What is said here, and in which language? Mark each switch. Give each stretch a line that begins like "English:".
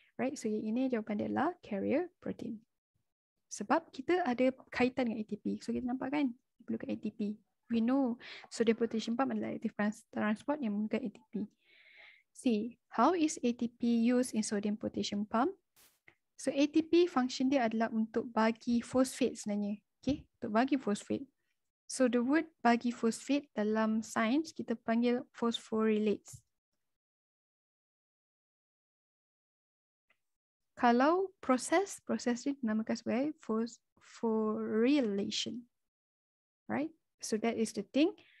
Malay: Right, so yang ini jawapan dia adalah carrier protein. Sebab kita ada kaitan dengan ATP. So kita nampak kan? perlukan ATP.
English: We know sodium potassium pump
Malay: adalah
English: active transport
Malay: yang menggunakan
English: ATP. C. How is ATP used in sodium potassium pump?
Malay: So ATP function dia adalah untuk bagi fosfat sebenarnya. Okay, untuk bagi fosfat.
English: So the word
Malay: bagi fosfat dalam sains kita panggil phosphorylates. Kalau proses ni dinamakan sebagai phosphorylation.
English: Right? So that is the thing.